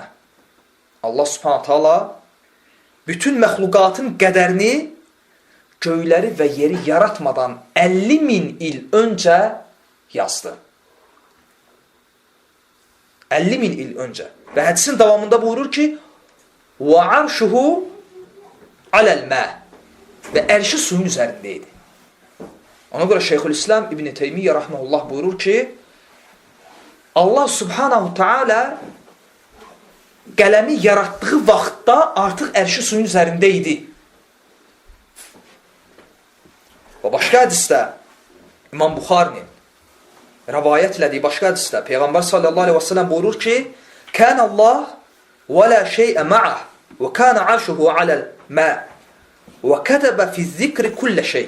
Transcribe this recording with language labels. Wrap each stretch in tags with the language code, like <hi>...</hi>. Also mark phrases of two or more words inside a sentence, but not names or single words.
<az>Allah</az> <ar>سبحانه وتعالى</ar> <az>bütün məxluqatın qədərini göyləri və yeri yaratmadan 50.000 il öncə yazdı. 50.000 il öncə. Və hədisin davamında buyurur ki,</az> <ar>وَعَرْشُهُ عَلَى الْمَاءِ</ar> <az>Və ərşi suyun üzərində idi. Ona görə Şeyxülislam İbn Teymiyyə rahmehullah buyurur ki, Allah</az> <ar>سبحانه تعالى</ar> <az>qələmi yaratdığı vaxtda artıq ərşi suyun üzərində idi. Və başqa hədisdə İmam Buxarinin rəvayət elədiyi başqa hədisdə Peyğəmbər</az> <ar>صلى الله عليه وسلم</ar> <az>buyurur ki,</az> <ar>كان الله ولا شيء معه وكان عرشه على الماء وكتب في الذكر كل شيء.</ar>